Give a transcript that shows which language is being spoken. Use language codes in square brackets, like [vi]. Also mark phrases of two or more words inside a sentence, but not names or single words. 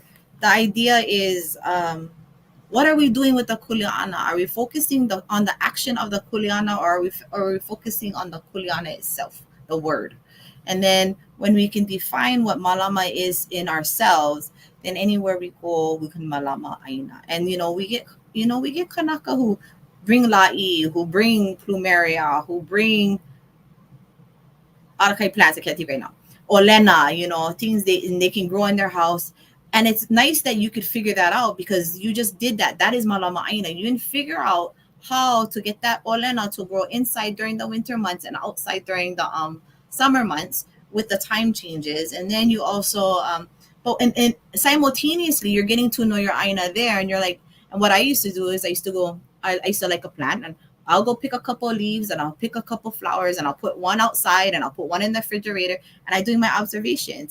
[en] The idea is, what are we doing with the kuleana? Are we focusing on the action of the kuleana, or are we focusing on the kuleana itself, the word? And then when we can define what malama is in ourselves, then anywhere we go, we can [haw] malama ʻāina. [en] And we get Kanaka who bring la'i, who bring plumeria, who bring arakai plants. I can't think right now. Ōlelo, things they can grow in their house. And it's nice that you could figure that out, because you just did that. That is [haw] malama ʻāina. [en] You didn't figure out how to get that ōlelo to grow inside during the winter months and outside during the summer months with the time changes. And then you also and simultaneously you're getting to know your ʻāina there. And you're like, and what I used to do is I used to like a plant, and I'll go pick a couple of leaves, and I'll pick a couple flowers, and I'll put one outside, and I'll put one in the refrigerator, and I'm doing my observations.